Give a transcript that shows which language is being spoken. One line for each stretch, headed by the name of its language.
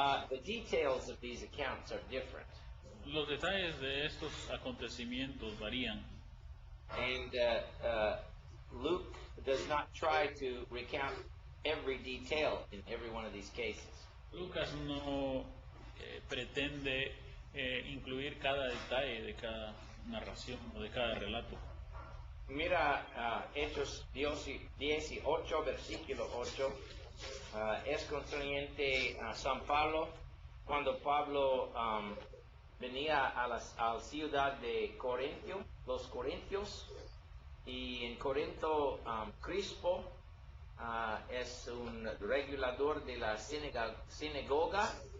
English: The details of these accounts are different.
Spanish: Los detalles de estos acontecimientos varían.
English: And Luke does not try to recount every detail in every one of these cases.
Spanish: Lucas no pretende incluir cada detalle de cada narración o de cada relato. Mira, Hechos 18, versículo 8, es concerniente a San Pablo, cuando Pablo venía a la ciudad de Corintio, los corintios, y en Corinto Crispo es un regulador de la sinagoga